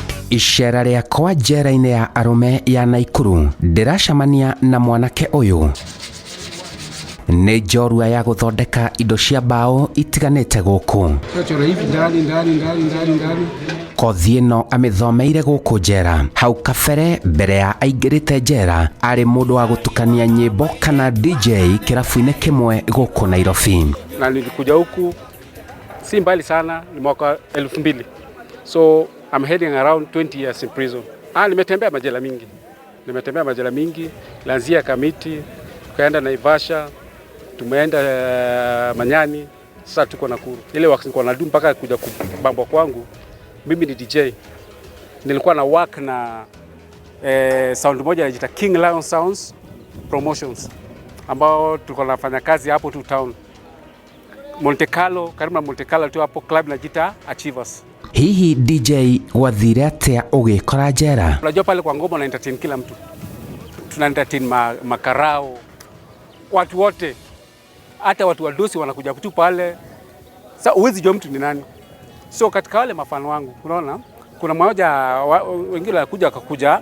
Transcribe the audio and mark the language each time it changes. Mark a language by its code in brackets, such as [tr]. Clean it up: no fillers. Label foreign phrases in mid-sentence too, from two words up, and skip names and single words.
[ki] Ishera riakwa njera-inĩ ya arume ya Naikuru ndiracemania na mwanake uyu ni njorua ya guthondeka indo cia mbao itiganite guku. Kothi ĩno amithomeire guku njera. Hau kabere mbere ya aingĩrĩte njera arĩ mũndũ wa gutukania nyĩmbo kana DJ kĩrabu-inĩ kimwe guku Nairobi. [sw] Na nilikuja huku si mbali sana, ni mwaka 2000. [en] So I'm heading around 20 years in prison. [sw] Nimetembea majela mingi. Lanzia Kamiti, tukaenda Naivasha, tumeenda Manyani, sasa tuko Nakuru. Ile wakati nilikuwa nadu mpaka kuja kubambwa kwangu, mimi ni DJ. Nilikuwa na work na sound moja inajiita King Lion Sounds Promotions, ambao tulikuwa nafanya kazi hapo tu town. Monte Carlo, karibu na Monte Carlo tu hapo club inajiita Achievers. [ki] Hihi DJ wathire atia ugikora njera? [sw] Unajua pale kwa ngoma na entertain kila mtu. Tuna entertain makarao, watu wote. Hata watu wadosi wanakuja tu pale. Sasa uwezi jua mtu ni nani. So katika wale mafano wangu, unaona, kuna mmoja wengine akakuja.